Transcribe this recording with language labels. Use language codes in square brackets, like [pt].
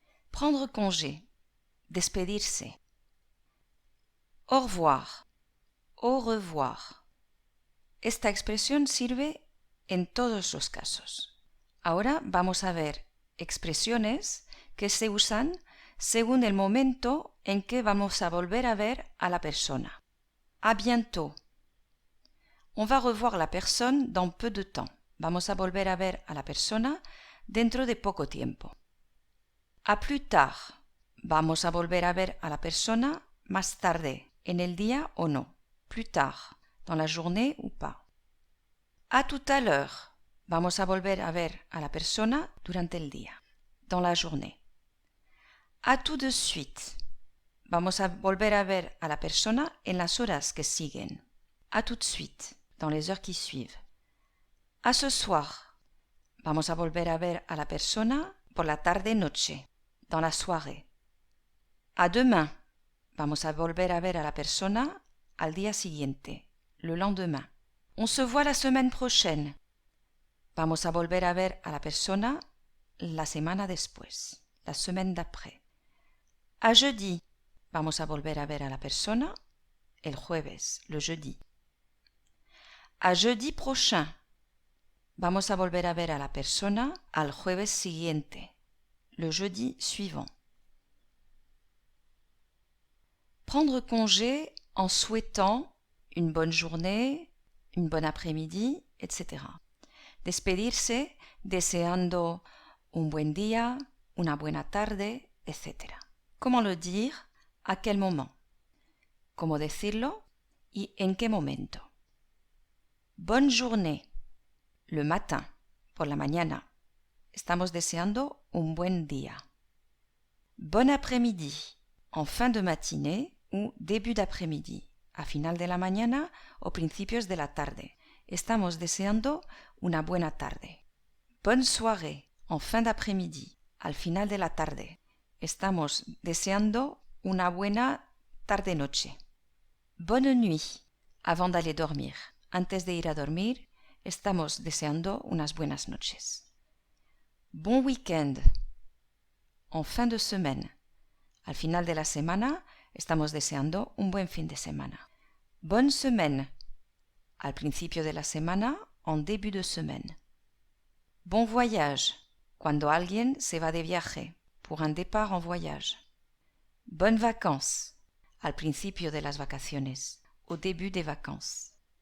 [fr] Prendre congé, despedirse. Au revoir, au revoir. [es] Esta expresión sirve en todos los casos. Ahora vamos a ver expresiones que se usan según el momento en que vamos a volver a ver a la persona. [fr] À bientôt. On va revoir la personne dans peu de temps. [es] Vamos a volver a ver a la persona dentro de poco tiempo. [fr] À plus tard. [es] Vamos a volver a ver a la persona más tarde, en el día o no. [fr] Plus tard, dans la journée ou pas. À tout à l'heure. [es] Vamos a volver a ver a la persona durante el día, [fr] dans la journée. À tout de suite. [es] Vamos a volver a ver a la persona en las horas que siguen. [fr] À tout de suite, dans les heures qui suivent. À ce soir. [es] Vamos a volver a ver a la persona por la tarde-noche, [fr] dans la soirée. À demain. [es] Vamos a volver a ver a la persona al día siguiente, [fr] le lendemain. On se voit la semaine prochaine. [es] Vamos a volver a ver a la persona la semana después, [fr] la semaine d'après. À jeudi. [es] Vamos a volver a ver a la persona el jueves, [fr] le jeudi. À jeudi prochain. [es] Vamos a volver a ver a la persona al jueves siguiente, [fr] le jeudi suivant. Prendre congé en souhaitant une bonne journée, une bonne après-midi, etc. [es] Despedirse deseando un buen día, una buena tarde, etc. [fr] Comment le dire? ¿A quel moment? [es] ¿Cómo decirlo? ¿Y en qué momento? [fr] Bonne journée. Le matin, [es] por la mañana. Estamos deseando un buen día. [fr] Bon après-midi. En fin de matinée ou début d'après-midi. [es] A final de la mañana o principios de la tarde. Estamos deseando una buena tarde. [fr] Bonne soirée. En fin d'après-midi. [es] Al final de la tarde. Estamos deseando una buena tarde-noche. [fr] Bonne nuit. Avant d'aller dormir. [es] Antes de ir a dormir, estamos deseando unas buenas noches. [fr] Bon week-end. En fin de semaine. [es] Al final de la semana, estamos deseando un buen fin de semana. [fr] Bonne semaine. [es] Al principio de la semana, [fr] en début de semaine. Bon voyage. [es] Cuando alguien se va de viaje, [fr] pour un départ en voyage. Bonnes vacances. [es] Al principio de las vacaciones, [fr] au début des vacances.